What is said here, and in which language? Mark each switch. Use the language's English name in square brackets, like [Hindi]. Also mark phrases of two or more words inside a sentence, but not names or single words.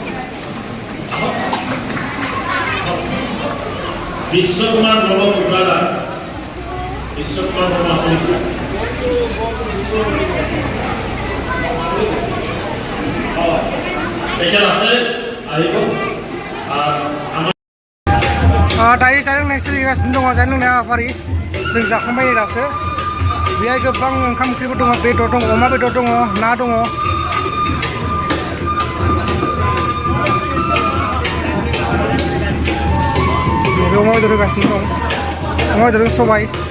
[Assamese] বিশ্বকুমাৰ ব্ৰহ্ম কোকৰাঝাৰ, বিশ্বকুমাৰ ব্ৰহ্ম আছে নেকি? তেখেত আছে, আহিব। [Bodo] दायो जानो लोंनाय सोलिगासिनो दङ। जानो लोंनाय हाबाफारि जों जाखांबाय दासो। बेहाय गोबां ओंखाम ओंख्रिफोर दङ, बेदर दङ, अमा बेदर दङ, ना दङ। अमा बेदर होगासिनो दं, अमा बेदरजों सबाय।